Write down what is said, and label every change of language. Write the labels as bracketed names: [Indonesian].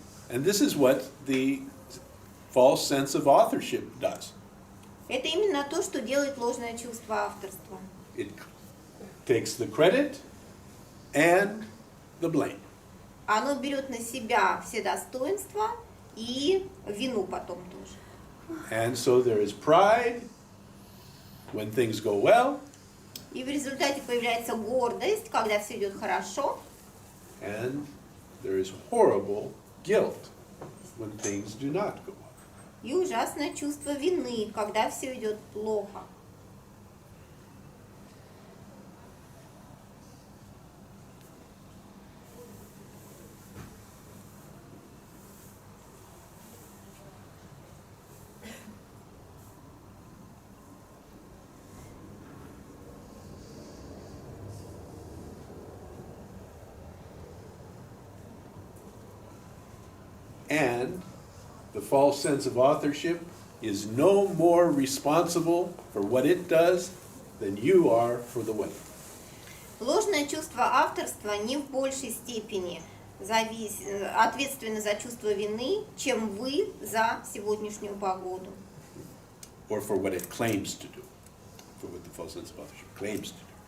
[English] And this is what the false sense of authorship does. [Russian] Это именно то, что делает ложное чувство авторства. [English] It takes the credit and the blame. [Russian] Оно берет на себя все достоинства и вину потом тоже. [English] And so there is pride when things go well, [Russian] И в результате появляется гордость, когда все идет хорошо, [English] and there is horrible guilt when things do not go well. [Russian] и ужасное чувство вины, когда все идет плохо. [English] And the false sense of authorship is no more responsible for what it does than you are for the weather. [Russian] Ложное чувство авторства не в большей степени ответственно за чувство вины, чем вы за сегодняшнюю погоду. [English] Or for what it claims to do. For what the false sense of authorship claims to do.